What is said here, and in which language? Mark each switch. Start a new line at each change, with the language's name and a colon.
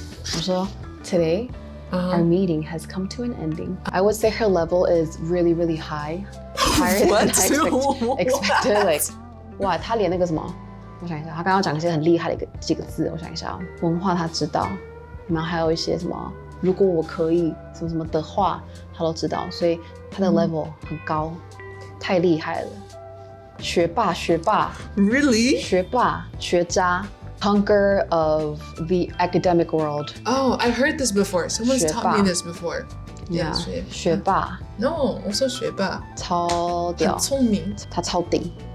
Chinese: 我说
English: Today, our meeting has come to an ending. I would say her level is really, really high. Higher than I expected. Like,
Chinese: 哇，她连那个什么我想一下，他刚刚讲一些很厉害的几个字，我想一下，文化他知道，你们还有一些什么，如果我可以什么什么的话，他都知道，所以他的 level 很高，太厉害了。学霸
English: Really?
Chinese: 学霸学渣
English: conqueror of the academic world. Oh, I've heard this before. Someone's taught me this before. Yeah, 学霸 No, also 学霸
Chinese: 超屌，很聪明。他超顶。